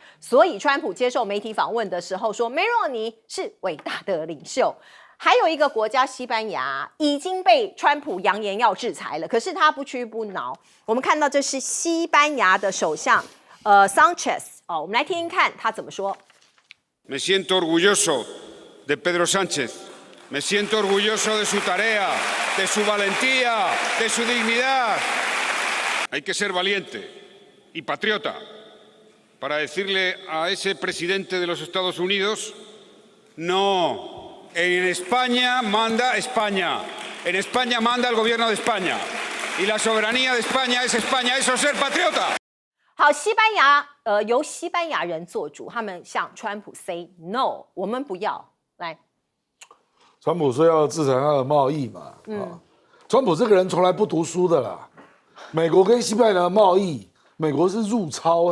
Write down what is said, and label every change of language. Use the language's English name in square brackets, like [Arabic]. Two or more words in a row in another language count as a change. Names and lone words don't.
[Chinese] 所以川普接受媒体访问的时候说，梅洛尼是伟大的领袖。还有一个国家西班牙已经被川普扬言要制裁了，可是他不屈不挠。我们看到这是西班牙的首相Sánchez。我们来听听看他怎么说。 [Spanish] Me siento orgulloso de Pedro Sánchez. Me siento orgulloso de su tarea, de su valentía, de su dignidad. Hay que ser valiente y patriota para decirle a ese presidente de los Estados Unidos, no, en España manda España, en España manda el gobierno de España y la soberanía de España es España, eso es ser patriota. [Chinese] 好，西班牙由西班牙人做主，他们向川普 [English] say no， [Chinese] 我们不要。来，川普说要制裁他的贸易嘛，川普这个人从来不读书的啦。美国跟西班牙的贸易，美国是入超